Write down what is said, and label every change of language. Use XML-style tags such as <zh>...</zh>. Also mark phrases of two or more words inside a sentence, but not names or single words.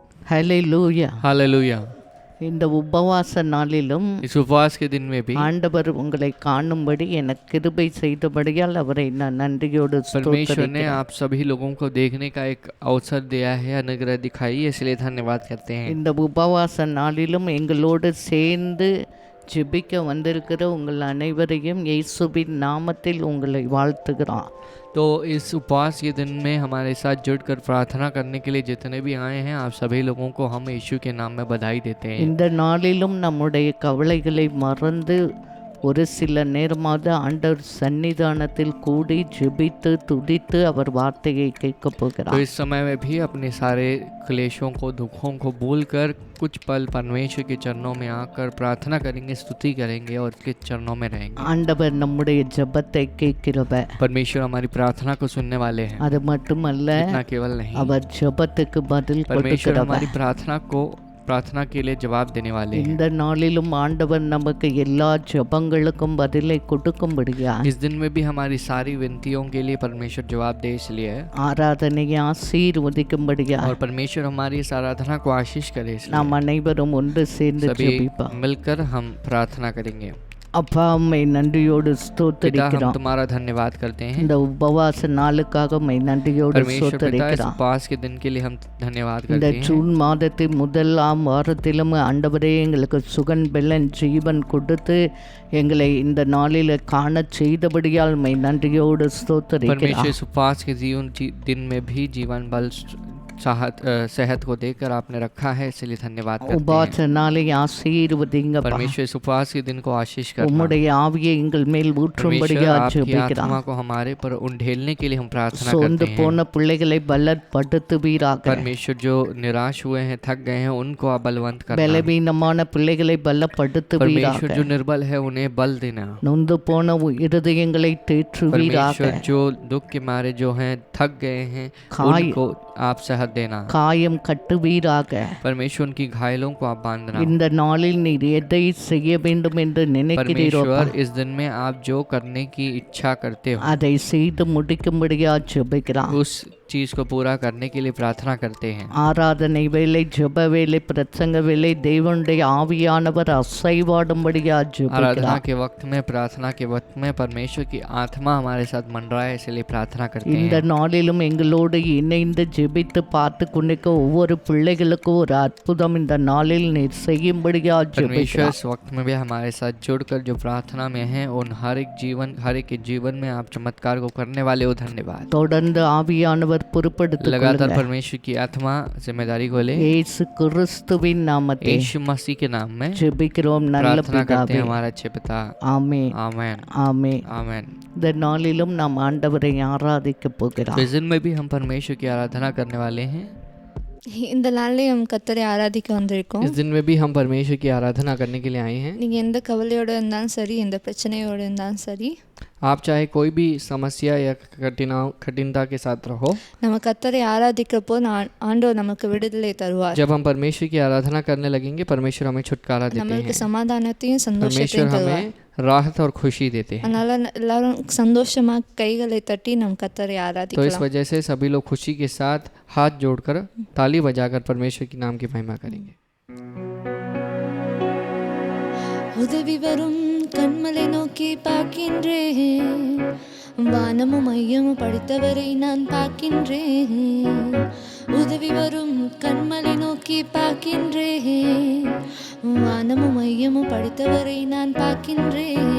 <ta>ஹல்லேலூயா.</ta> <hi>हालेलुया।</hi> <ta>இந்த உபவாச நாளிலும்</ta> <hi>इस उपवास के दिन में भी</hi> <ta>ஆண்டவர் உங்களை காணும்படி எனக்கு கிருபை செய்தபடியால் அவரை நான் நன்றியோடு</ta> <hi>परमेश्वर ने</hi> <ta>ஸ்தோத்திரிக்கிறேன்.</ta> <hi>आप सभी लोगों को देखने का एक अवसर दिया है, अनुग्रह दिखाई, इसलिए धन्यवाद करते हैं।</hi> <ta>இந்த உபவாச நாளிலும் எங்களோடு சேர்ந்து ஜெபிக்க வந்திருக்கிற உங்கள் அனைவரையும் இயேசுவின் நாமத்தில் உங்களை வாழ்த்துகிறோம்.</ta> <hi>तो इस उपवास के दिन में हमारे साथ जुड़कर प्रार्थना करने के लिए जितने भी आए हैं, आप सभी लोगों को हम यीशु के नाम में बधाई देते हैं।</hi> <ta>இந்த நாளிலும் நம்முடைய கவலைகளை மறந்து ஒரு சில நேரமாவது ஆண்டவர் சன்னிதானத்தில் கூடி ஜெபித்து துதித்து அவர் வார்த்தையை கேட்க</ta> <hi>तो</hi> <ta>போகிறார்.</ta> <hi>इस समय में भी अपने सारे क्लेशों को, दुखों को भूलकर कुछ पल परमेश्वर के चरणों में आकर प्रार्थना करेंगे, स्तुति करेंगे और उसके चरणों में रहेंगे।</hi> <ta>ஆண்டவர் நம்முடைய ஜெபத்தை கேட்கிறவர்.</ta> <hi>परमेश्वर हमारी प्रार्थना को सुनने वाले हैं।</hi> <ta>அது மட்டுமல்ல,</ta> <hi>इतना केवल नहीं,</hi> <ta>அவர் ஜெபத்துக்கு பதில்</ta> <hi>परमेश्वर हमारी</hi> <ta>கொடுக்கிறவர்.</ta> <hi>प्रार्थना के लिए जवाब देने वाले हैं।</hi> <ta>இந்த நாளிலும் ஆண்டவர் நமக்கு எல்லா ஜெபங்களுக்கும் பதிலை கொடுக்கும்படியா</ta> <hi>इस दिन में भी हमारी सारी विनतियों के लिए परमेश्वर जवाब दे, इसलिए</hi> <ta>ஆராதனையை ஆசீர்வதிக்கும்படியா</ta> <hi>और परमेश्वर हमारी इस आराधना को आशीष करे,</hi> <ta>நாம்</ta> <hi>इसलिए</hi> <ta>அனைவரும் ஒன்று சேர்ந்து</ta> <hi>सभी</hi> <ta>ஜெபிப்போம்.</ta> <hi>मिलकर हम प्रार्थना करेंगे।</hi> <ta>அப்பா, உம்மை நன்றியோடு</ta> <hi>पिता, हम</hi> <ta>ஸ்தோத்திரிக்கிறோம்.</ta> <hi>तुम्हारा धन्यवाद करते हैं।</hi> <ta>இந்த உபவாச நாளுக்காக உம்மை நன்றியோடு</ta> <hi>परमेश्वर पिता, इस</hi> <ta>ஸ்தோத்திரிக்கிறோம்.</ta> <hi>उपवास के दिन के लिए हम धन्यवाद</hi> <ta>இந்த</ta> <hi>करते हैं।</hi> <ta>ஜூன் மாதத்தின் முதலாம் வாரத்திலும் ஆண்டவரே எங்களுக்கு சுகன் பெலன் ஜீவன் கொடுத்து எங்களை இந்த நாளில் காண செய்தபடியால் உம்மை நன்றியோடு</ta> <hi>परमेश्वर</hi> <ta>ஸ்தோத்திரிக்கிறோம்.</ta> <hi>इस उपवास के दिन में भी जीवन बल सेहत को देकर आपने रखा है, इसलिए धन्यवाद करते</hi> <ta>உபவாச</ta> <hi>हैं।</hi> <ta>நாளை ஆசீர்வதிங்கப்பா.</ta> <hi>परमेश्वर इस उपवास के दिन को आशीष करना।</hi> <ta>உம்முடைய ஆவியை எங்கள் மேல்</ta> <hi>परमेश्वर</hi> <ta>ஊற்றும்படியா</ta> <hi>आपकी</hi> <ta>ஜெபிக்கிறோம்.</ta> <hi>आत्मा को हमारे पर उंडेलने के लिए हम प्रार्थना</hi> <ta>சோர்ந்து</ta> <hi>करते हैं।</hi> <ta>போன பிள்ளைகளை பலப்படுத்துவீராக.</ta> <hi>परमेश्वर जो निराश हुए हैं, थक गए हैं, उनको आप बलवंत करना।</hi> <ta>பலவீனமான பிள்ளைகளை பலப்படுத்துவீராக.</ta> <hi>परमेश्वर जो निर्बल है उन्हें बल देना।</hi> <ta>நொந்து போன இருதயங்களை தேற்றுவீராக.</ta> <hi>परमेश्वर जो दुख के मारे जो हैं, थक गए हैं, उनको आप सेहत देना।</hi> <ta>காயம் கட்டுவீராக.</ta> <hi>परमेश्वर उनकी घायलों को आप बांधना।</hi> <ta>இந்த நாளில் நீர் எதை செய்ய வேண்டும் என்று நினைக்கிறீரோ</ta> <hi>परमेश्वर इस दिन में आप जो करने की इच्छा करते हो,</hi> <ta>அதை செய்து முடிக்கும்படியா ஜெபிக்கிறான்.</ta> <hi>उस चीज को पूरा करने के लिए प्रार्थना करते हैं।</hi> <ta>ஆராதனை வேலை, ஜெப வேலை, பிரசங்க வேலை தேவனுடைய ஆவியானவர் அசைவாடும்படியா</ta> <hi>आराधना</hi> <ta>ஜெபிக்கிறான்.</ta> <hi>के वक्त में, प्रार्थना के वक्त में परमेश्वर की आत्मा हमारे साथ मंडराए, इसलिए प्रार्थना करते</hi> <ta>இந்த</ta> <hi>हैं।</hi> <ta>நாளிலும் எங்களோடு இணைந்து ஜெபித்து பார்த்து கொண்டிருக்க ஒவ்வொரு பிள்ளைகளுக்கும் ஒரு அற்புதம் இந்த நாளில் நீர் செய்யும்படியா</ta> <hi>परमेश्वर</hi> <ta>ஜெபிக்கிறான்.</ta> <hi>इस वक्त में भी हमारे साथ जुड़कर जो प्रार्थना में हैं, उन हर एक के जीवन में आप चमत्कार को करने वाले हो, धन्यवाद।</hi> <ta>தொடர்ந்து ஆவியானவர் பொறுப்படுத்திக்</ta> <hi>लगातार</hi> <ta>கொள்ளுங்க.</ta> <hi>परमेश्वर की आत्मा जिम्मेदारी को ले।</hi> <ta>இயேசு கிறிஸ்துவின் நாமத்தில்</ta> <hi>यीशु मसीह के नाम में</hi> <ta>ஜெபிக்கிறோம் நல்ல</ta> <hi>प्रार्थना करते</hi> <ta>பிதாவே.</ta> <hi>हैं हमारा अच्छे पिता।</hi> <ta>ஆமென்,</ta> <hi>आमेन,</hi> <ta>ஆமென்.</ta> <hi>आमेन।</hi> <ta>இந்த நாளிலும் நாம் ஆண்டவரை ஆராதிக்க போகிறோம்.</ta> <hi>तो इस दिन में भी हम परमेश्वर की आराधना करने वाले हैं।</hi> <ta>இந்த நாள்லேயும் கர்த்தரை ஆராதிக்க வந்திருக்கோம்.</ta> <hi>इस दिन में भी हम परमेश्वर की आराधना करने के लिए आए हैं।</hi> <ta>நீங்கள் எந்த கவலையோடு இருந்தாலும் சரி, எந்த பிரச்சனையோடு இருந்தாலும் சரி,</ta> <hi>आप चाहे कोई भी समस्या या कठिनता के साथ रहो,</hi> <ta>நம்ம கர்த்தரை ஆராதிக்கிறப்போ ஆண்டவர் நமக்கு விடுதலை தருவார்.</ta> <hi>जब हम परमेश्वर की आराधना करने लगेंगे, परमेश्वर हमें छुटकारा देते</hi> <ta>நம்மளுக்கு</ta> <hi>हैं।</hi> <ta>சமாதானத்தையும்</ta> <hi>परमेश्वर</hi> <ta>சந்தோஷத்தையும் தருவார்.</ta> <hi>हमें राहत और खुशी देते हैं।</hi> <ta>அதனால எல்லாரும் சந்தோஷமா கைகளை தட்டி நம் கர்த்தரை</ta> <hi>तो इस</hi> <ta>ஆராதிக்கலாம்.</ta> <hi>वजह से सभी लोग खुशी के साथ हाथ जोड़कर, ताली बजाकर परमेश्वर के नाम की महिमा करेंगे।</hi> <ta>உதவி வரும் கண்மலை நோக்கி பார்க்கின்றேன், வானமும் மையமும் படித்தவரை நான் பார்க்கின்றேன். உதவி வரும் கண்மலை நோக்கி பார்க்கின்றேன், வானமும் மையமும் படித்தவரை நான் பார்க்கின்றேன்.</ta>